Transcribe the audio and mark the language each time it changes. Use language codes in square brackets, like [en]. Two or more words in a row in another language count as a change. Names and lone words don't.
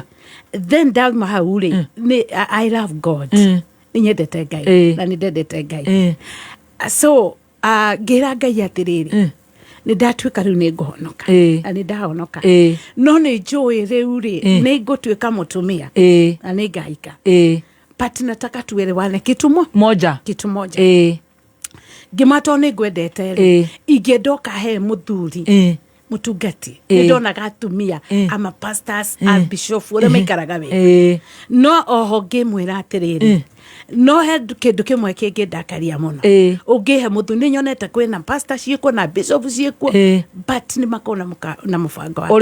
[ki] then ndauma hau rĩ [en] I love God [ki] nĩ nyendete Ngai na nĩ ndendete Ngai so ngĩra Ngai atĩrĩrĩ nĩ ndatuĩka rĩu nĩ ngũhonoka na nĩ ndahonoka no nĩ njũĩ rĩu rĩ nĩ ngũtuĩka mũtumia na nĩ ngahika but [sw] nataka tuelewane kitu moja [ki] ngĩmata nĩ ngwendete rĩ ingĩendoka he mũthuri mutungati nĩ ndonaga atumia ama pastors a bishop ũrĩa maikaraga we no oho ngĩmwĩra atĩrĩrĩ no he kĩndũ kĩmwe kĩngĩ ndakaria mũno ũngĩhe mũthuri nĩ nyonete kwĩna pastor ciĩkuo na bishop ciĩkuo but nĩ makona na mũbango wa